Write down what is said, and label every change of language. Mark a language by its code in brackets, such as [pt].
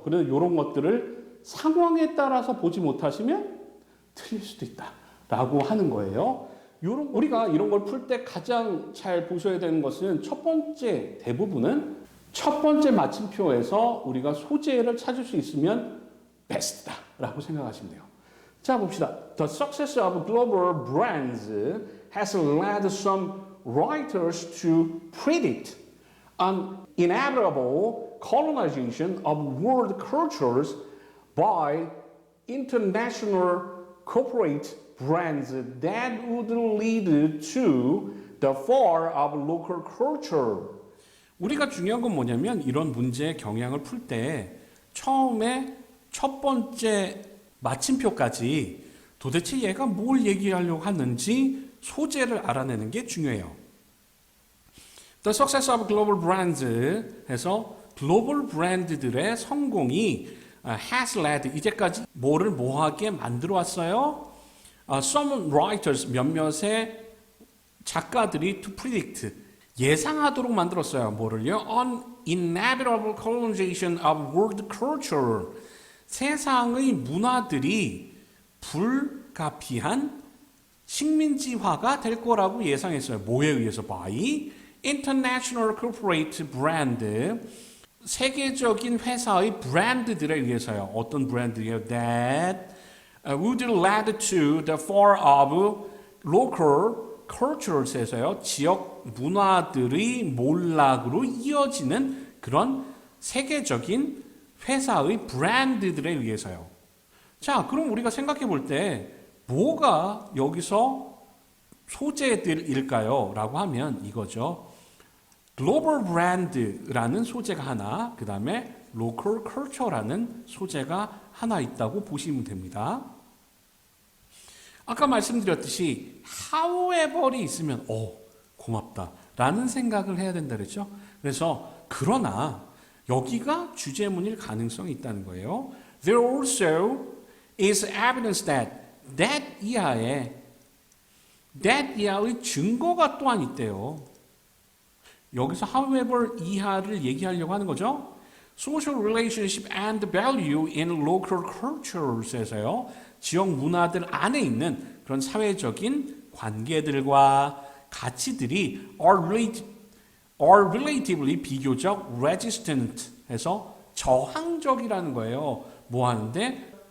[ko] 그래서 이런 것들을 상황에 따라서 보지 못하시면 틀릴 수도 있다라고 하는 거예요. 우리가 이런 걸 풀 때 가장 잘 보셔야 되는 것은 첫 번째, 대부분은 첫 번째 마침표에서 우리가 소재를 찾을 수 있으면 베스트다라고 생각하시면 돼요. 자, 봅시다. [en] The success of global brands has led some writers to predict an inevitable colonization of world cultures by international corporate brands that would lead to the fall of local culture. [ko] 우리가 중요한 건 뭐냐면 이런 문제의 경향을 풀 때 처음에 첫 번째 마침표까지 도대체 얘가 뭘 얘기하려고 하는지 소재를 알아내는 게 중요해요. [en] The success of global brands [ko] 해서 글로벌 브랜드들의 성공이 [en] has led [ko] 이제까지 뭐를 뭐하게 만들어 왔어요? [en] Some writers [ko] 몇몇의 작가들이 [en] to predict [ko] 예상하도록 만들었어요. 뭐를요? [en] An inevitable colonization of world culture [ko] 세상의 문화들이 불가피한 식민지화가 될 거라고 예상했어요. 뭐에 의해서? [en] By international corporate brand [ko] 세계적인 회사의 브랜드들에 의해서요. 어떤 브랜드예요? [en] That would lead to the fall of local cultures에서요. [ko] 지역 문화들의 몰락으로 이어지는 그런 세계적인 회사의 브랜드들에 의해서요. 자, 그럼 우리가 생각해 볼 때 뭐가 여기서 소재들일까요? 라고 하면 이거죠. 글로벌 브랜드라는 소재가 하나, 그 다음에 로컬 컬처라는 소재가 하나 있다고 보시면 됩니다. 아까 말씀드렸듯이 however이 있으면 고맙다 라는 생각을 해야 된다 그랬죠. 그래서 그러나 여기가 주제문일 가능성이 있다는 거예요. [en] There also is evidence that [ko] 이하의 증거가 또한 있대요. 여기서 however 이하를 얘기하려고 하는 거죠. [en] Social relationship and value in local cultures에서요. [ko] 지역 문화들 안에 있는 그런 사회적인 관계들과 가치들이 [en] are relatively [ko] 비교적 resistant 해서 저항적이라는 거예요. 뭐 하는데?